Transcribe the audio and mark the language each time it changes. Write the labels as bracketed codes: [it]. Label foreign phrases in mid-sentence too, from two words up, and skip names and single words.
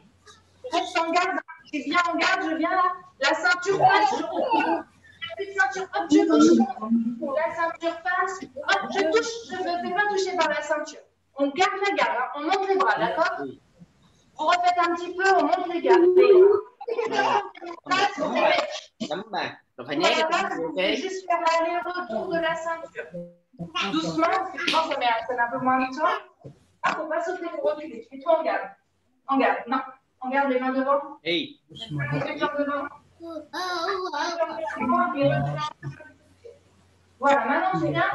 [fr] Reste en garde. Je viens en garde, je viens là. La ceinture passe, je recule. La ceinture, hop, je touche. La ceinture passe, hop, je touche. Je ne me fais pas toucher par la ceinture. On garde la garde, hein. On monte les bras, d'accord? Vous refaites un petit peu, on monte les gardes. [vi] Nắm bà. Rồi phải nhét cái tay, [fr] ok. Juste faire l'aller-retour de la ceinture. Doucement, parce que je pense que ça met un peu moins de temps. Ah, faut pas sauter, faut reculer. Mets-toi en garde. En garde, non. En garde, les mains devant. Hey. Les jambes devant. Voilà, maintenant c'est bien.